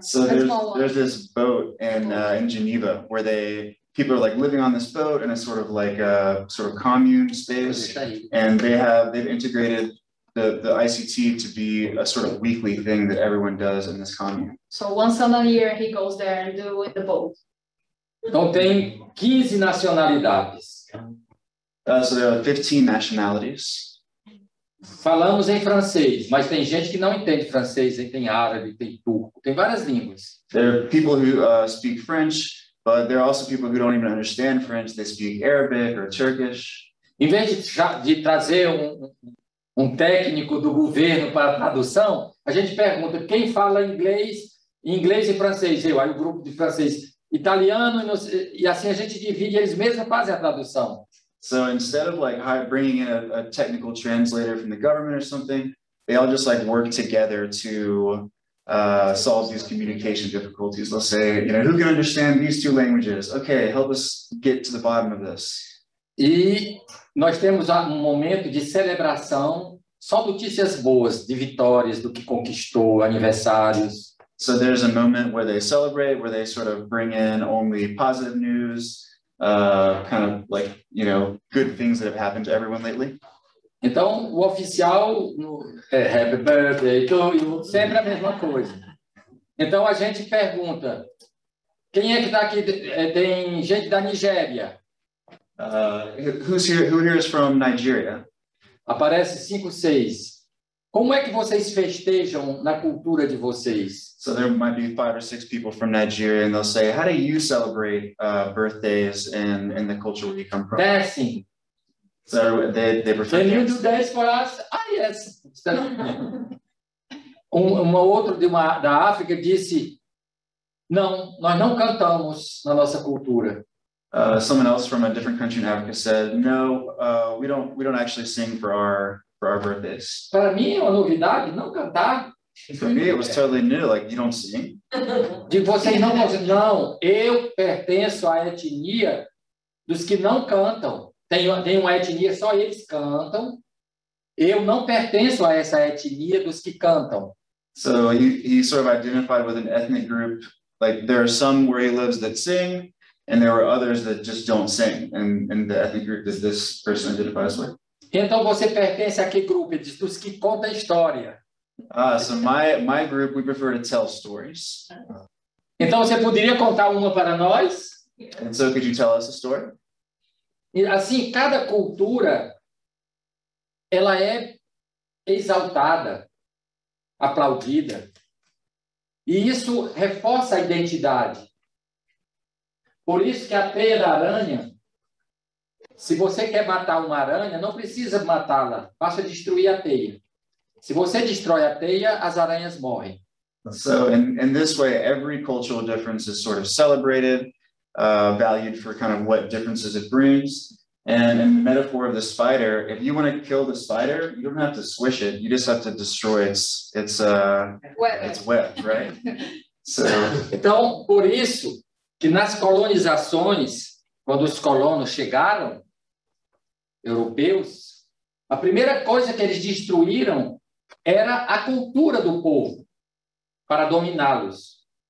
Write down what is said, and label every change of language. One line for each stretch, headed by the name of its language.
English: So there's this boat in Geneva where people are like living on this boat, and it's sort of like a sort of commune space, and they've integrated the ICT to be a sort of weekly thing that everyone does in this commune. So once a year he goes there and do with the boat.
Portuguese: Então tem 15 nacionalidades.
English: So there are 15 nationalities.
Portuguese: Falamos em francês, mas tem gente que não entende francês, tem árabe, tem turco, tem várias línguas.
English: There are people who speak French, but there are also people who don't even understand French. They speak Arabic or Turkish.
Portuguese: Em vez de trazer um técnico do governo para a tradução, a gente pergunta quem fala inglês e francês. Aí o grupo de francês, italiano, e assim a gente divide, eles mesmos fazem a tradução.
English: So instead of like bringing in a technical translator from the government or something, they all just like work together to solve these communication difficulties. They'll say, who can understand these two languages? Okay, help us get to the bottom of this.
Portuguese: E nós temos um momento de celebração, só notícias boas, de vitórias, do que conquistou, aniversários.
English: So there's a moment where they celebrate, where they sort of bring in only positive news, kind of like, good things that have happened to everyone lately.
Portuguese: Então, o oficial,
English: happy birthday to you,
Portuguese: sempre a mesma coisa. Então, a gente pergunta, quem é que está aqui? Tem gente da Nigéria.
English: Who here is from Nigeria?
Portuguese: Aparece 5, 6. Como é que vocês festejam na cultura de vocês?
English: So there might be 5 or 6 people from Nigeria, and they'll say, how do you celebrate birthdays in the culture where you come from? Dancing. So they prefer Can you do dance for us? Yes.
Portuguese: Outro da África disse, não, nós não cantamos na nossa cultura.
English: Someone else from a different country in Africa said, no, we don't actually sing for our birthdays.
Portuguese: Para mim é uma novidade não cantar.
English: For me, it was totally new. Like, you don't sing?
Portuguese: De vocês não, eu pertenço à etnia dos que não cantam. Tem uma etnia, só eles cantam. Eu não pertenço a essa etnia dos que cantam.
English: So he sort of identified with an ethnic group. Like, there are some where he lives that sing, and there are others that just don't sing. And the ethnic group that this person identifies with.
Portuguese: Então você pertence a que grupo? Ele diz dos que contam a história.
English: So my group, we prefer to tell stories.
Portuguese: Então você poderia contar uma para nós?
English: And so could you tell us a story?
Portuguese: E assim, cada cultura ela é exaltada, aplaudida. E isso reforça a identidade. Por isso que a teia da aranha, se você quer matar uma aranha, não precisa matá-la, basta destruir a teia. Se você destrói a teia, as aranhas morrem.
English: So in this way, every cultural difference is sort of celebrated, valued for kind of what differences it brings. And in the metaphor of the spider, if you want to kill the spider, you don't have to swish it. You just have to destroy its web, right? So,
Portuguese: então, por isso que nas colonizações, quando os colonos chegaram, europeus, a primeira coisa que eles destruíram era a cultura do povo para dominá-los.